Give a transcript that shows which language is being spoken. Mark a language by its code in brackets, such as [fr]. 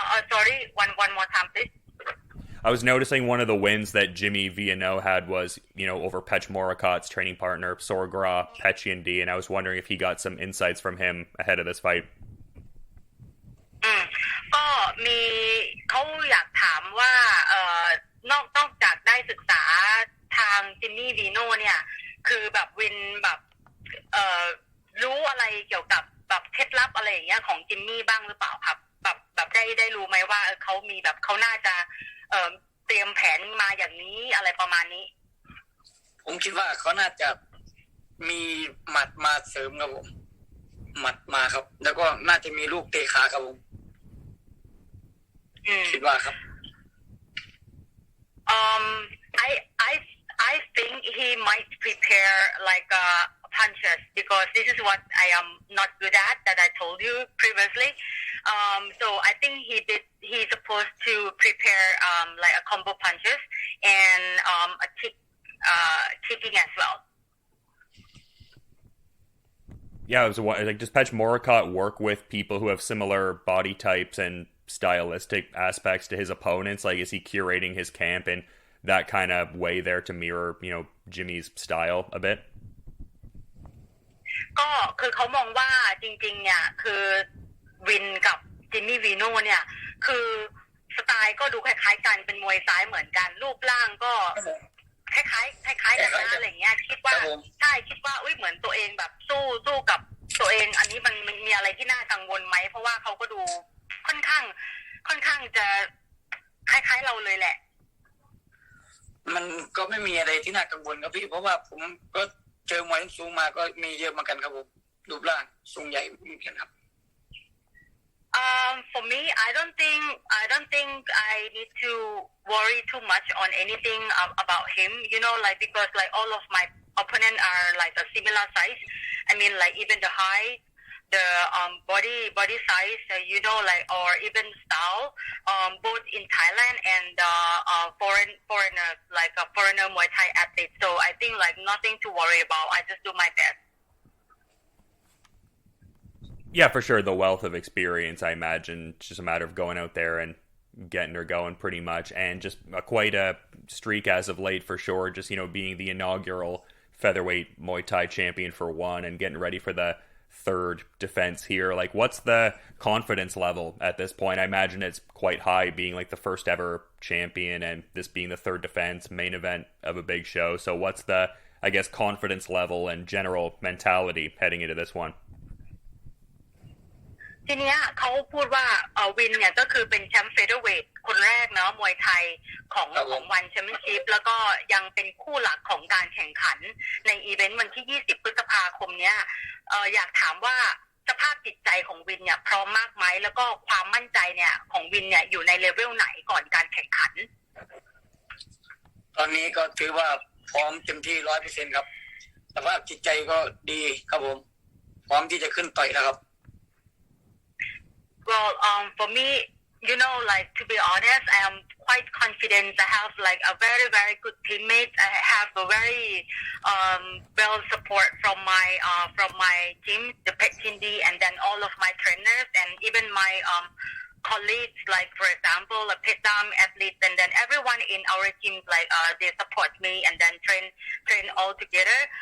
[en] Sorry, one more time, please. I was noticing one of the wins that Jimmy Vienot had was, over Petchmorakot's training partner, Petchmorakot Petchyindee, and I was wondering if he got some insights from him ahead of this fight. [th] ก็มีเขาอยากถามว่านอกจากได้ศึกษาทางจิมมี่วีโน่เนี่ยคือแบบวินแบบรู้อะไรเกี่ยวกับแบบเคล็ดลับอะไรอย่างเงี้ยของจิมมี่บ้างหรือเปล่าครับแบบได้รู้ไหมว่าเขามีแบบเขาน่าจะเตรียมแผนมาอย่างนี้อะไรประมาณนี้ ผมคิดว่าเขาน่าจะมีหมัดมาเสริมครับผมหมัดมาครับแล้วก็น่าจะมีลูกเตะขาครับผมคิดว่าครับ [en] I think he might prepare like punches because this is what I am not good at that I told you previously. So I think he's supposed to prepare like a combo punches and a kicking as well. Yeah, it was like, does Petchmorakot work with people who have similar body types and stylistic aspects to his opponents? Like, is he curating his camp in that kind of way there to mirror, Jimmy's style a bit? [th] ก็คือเขามองว่าจริงๆเนี่ยคือวินกับจิมมี่วีโน่เนี่ยคือสไตล์ก็ดูคล้ายๆกันเป็นมวยซ้ายเหมือนกันรูปร่างก็คล้ายกันนะอะไรเงี้ยคิดว่าเหมือนตัวเองแบบสู้กับตัวเองอันนี้มันมีอะไรที่น่ากังวลไหมเพราะว่าเขาก็ดูค่อนข้างจะคล้ายๆเราเลยแหละ มันก็ไม่มีอะไรที่น่ากังวลครับพี่เพราะว่าผมก็เจอมวยสูงมาก็มีเยอะเหมือนกันครับผมรูปร่างสูงใหญ่เหมือนกันครับ [en] For me, I don't think I need to worry too much on anything about him. Like because like all of my opponents are like a similar size. I mean, like even the height, the body size, like or even style, both in Thailand and foreigner like a foreigner Muay Thai athlete. So I think like nothing to worry about. I just do my best. Yeah, for sure. The wealth of experience, I imagine, it's just a matter of going out there and getting her going pretty much. And just quite a streak as of late, for sure. Just, being the inaugural featherweight Muay Thai champion for one and getting ready for the third defense here. Like, what's the confidence level at this point? I imagine it's quite high, being like the first ever champion and this being the third defense, main event of a big show. So what's the, I guess, confidence level and general mentality heading into this one? [th] ทีเนี้ยเขาพูดว่าวินเนี่ยก็คือเป็นแชมป์เฟเธอร์เวทคนแรกเนาะมวยไทยของวันแชมเปี้ยนชิพแล้วก็ยังเป็นคู่หลักของการแข่งขันในอีเวนต์วันที่20พฤษภาคมเนี้ยอยากถามว่าสภาพจิตใจของวินเนี่ยพร้อมมากไหมแล้วก็ความมั่นใจเนี่ยของวินเนี่ยอยู่ในเลเวลไหนก่อนการแข่งขัน ตอนนี้ก็ถือว่าพร้อมเต็มที่ 100% ครับสภาพจิตใจก็ดีครับผมพร้อมที่จะขึ้นต่อยแล้วครับ [en] Well, for me, like to be honest, I am quite confident. I have like a very, very good teammates. I have a very well support from my team, the Petchyindee, and then all of my trainers and even my colleagues, like for example, a pit dam athletes, and then everyone in our team, like they support me and then train all together.